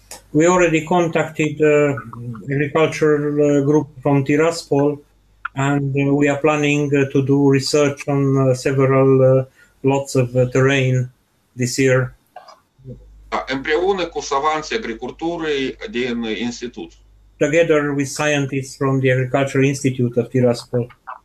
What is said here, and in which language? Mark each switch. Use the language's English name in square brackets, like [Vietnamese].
[English] We already contacted agricultural group from Tiraspol, and we are planning to do research on several lots of terrain this year. [Romanian] Împreună cu savanții agriculturii din institut. [English] Together with scientists from the Agricultural Institute of Tiraspol.